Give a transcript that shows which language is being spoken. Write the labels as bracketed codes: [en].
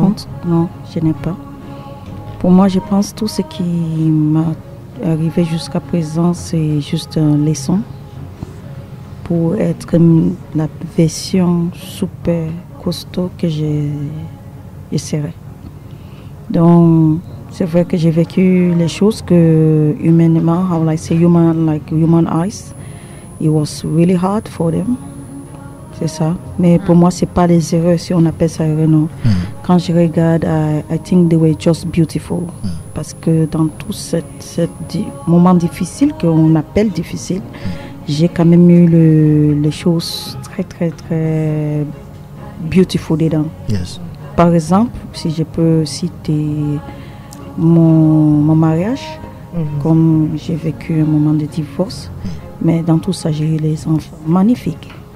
[fr] Par contre, non, je n'ai pas. Pour moi, je pense que tout ce qui m'a arrivé jusqu'à présent, c'est juste une leçon pour être la version super costaud que j'essaierai. Donc, c'est vrai que j'ai vécu les choses que humainement, [en] how I say human eyes, it was really hard for them. [fr] C'est ça. Mais pour moi, c'est pas des erreurs, si on appelle ça erreur, non. Quand je regarde, [en] I think they were just beautiful. [fr] Parce que dans tout ce moment difficile, qu'on appelle difficile, j'ai quand même eu les choses très, très, très beautiful dedans. [en] Yes. [fr] Par exemple, si je peux citer mon mariage, comme j'ai vécu un moment de divorce, mais dans tout ça, j'ai eu les enfants magnifiques.